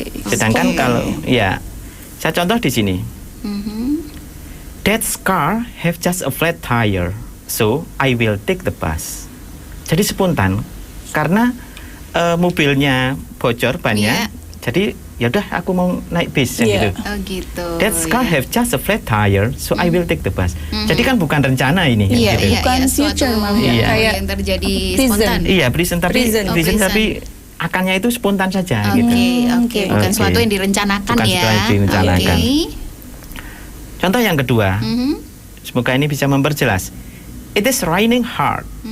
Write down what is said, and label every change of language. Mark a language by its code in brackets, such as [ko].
[id] Sedangkan kalau saya contoh di sini, [en] that car have just a flat tire, so I will take the bus. [id] Jadi spontan. Karena mobilnya bocor bannya, jadi ya udah aku mau naik bis gitu. [en] That car have just a flat tire, so I will take the bus. [id] Jadi kan bukan rencana ini. Bukan future kayak yang terjadi spontan. Iya, present tapi akannya itu spontan saja gitu. Bukan suatu yang direncanakan bukan ya. Suatu yang direncanakan. Contoh yang kedua, semoga ini bisa memperjelas. [en] It is raining hard.